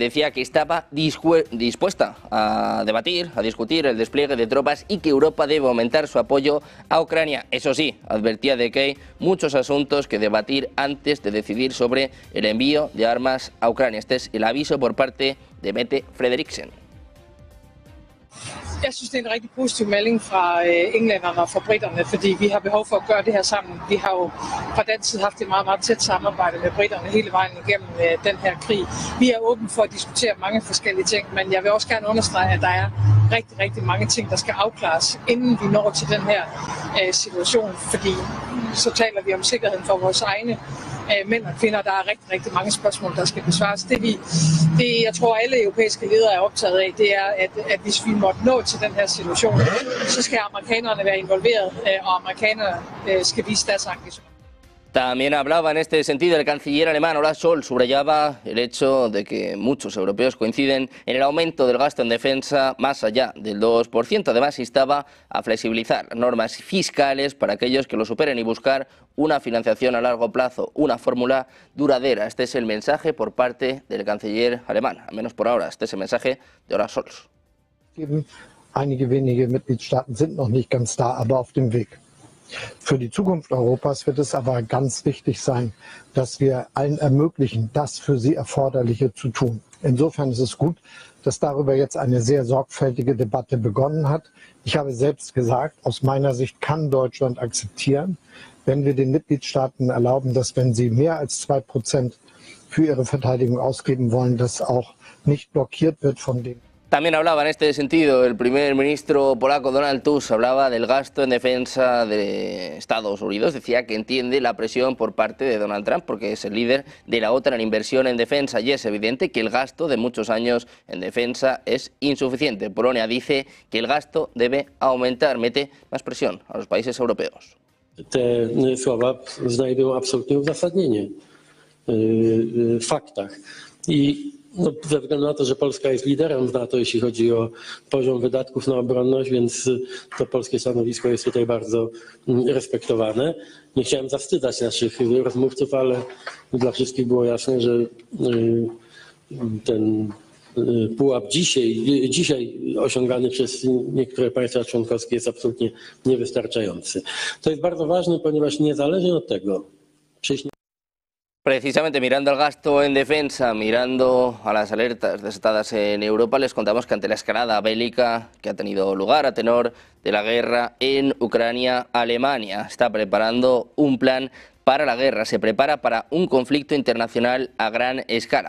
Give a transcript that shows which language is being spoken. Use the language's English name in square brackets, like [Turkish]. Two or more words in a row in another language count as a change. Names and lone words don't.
[Spanish] Decía que estaba dispuesta a debatir, a discutir el despliegue de tropas y que Europa debe aumentar su apoyo a Ucrania. Eso sí, advertía de que hay muchos asuntos que debatir antes de decidir sobre el envío de armas a Ucrania. Este es el aviso por parte de Mette Frederiksen. [Danish] Jeg synes, det er en rigtig positiv melding fra englænderne og fra britterne, fordi vi har behov for at gøre det her sammen. Vi har jo fra dansk side haft et meget, meget tæt samarbejde med britterne hele vejen igennem den her krig. Vi er åbne for at diskutere mange forskellige ting, men jeg vil også gerne understrege, at der er rigtig, rigtig mange ting, der skal afklares, inden vi når til den her situation, fordi så taler vi om sikkerheden for vores egne mænd og kvinder. Der er rigtig, rigtig mange spørgsmål, der skal besvares. Det jeg tror, alle europæiske ledere er optaget af, det er, at hvis vi måtte nå til den her situation, så skal amerikanerne være involveret, og amerikanerne skal vise deres engagement. [Spanish] También hablaba en este sentido el canciller alemán Olaf Scholz, subrayaba el hecho de que muchos europeos coinciden en el aumento del gasto en defensa más allá del 2%. Además, instaba a flexibilizar normas fiscales para aquellos que lo superen y buscar una financiación a largo plazo, una fórmula duradera. Este es el mensaje por parte del canciller alemán, al menos por ahora. Este es el mensaje de Olaf Scholz. [German] Einige wenige Mitgliedstaaten sind noch nicht ganz da, aber auf dem Weg. Für die Zukunft Europas wird es aber ganz wichtig sein, dass wir allen ermöglichen, das für sie Erforderliche zu tun. Insofern ist es gut, dass darüber jetzt eine sehr sorgfältige Debatte begonnen hat. Ich habe selbst gesagt, aus meiner Sicht kann Deutschland akzeptieren, wenn wir den Mitgliedstaaten erlauben, dass wenn sie mehr als 2% für ihre Verteidigung ausgeben wollen, das auch nicht blockiert wird von dem. [Spanish] También hablaba en este sentido el primer ministro polaco Donald Tusk, hablaba del gasto en defensa de Estados Unidos, decía que entiende la presión por parte de Donald Trump porque es el líder de la OTAN en inversión en defensa y es evidente que el gasto de muchos años en defensa es insuficiente. Polonia dice que el gasto debe aumentar, mete más presión a los países europeos. [Polish] Te słowa znajdują absolutnie uzasadnienie w faktach i ze względu na to, że Polska jest liderem w NATO, jeśli chodzi o poziom wydatków na obronność, więc to polskie stanowisko jest tutaj bardzo respektowane. Nie chciałem zawstydzać naszych rozmówców, ale dla wszystkich było jasne, że ten pułap dzisiaj osiągany przez niektóre państwa członkowskie jest absolutnie niewystarczający. To jest bardzo ważne, ponieważ niezależnie od tego, [Spanish] Precisamente mirando al gasto en defensa, mirando a las alertas desatadas en Europa, les contamos que ante la escalada bélica que ha tenido lugar a tenor de la guerra en Ucrania, Alemania está preparando un plan para la guerra, se prepara para un conflicto internacional a gran escala.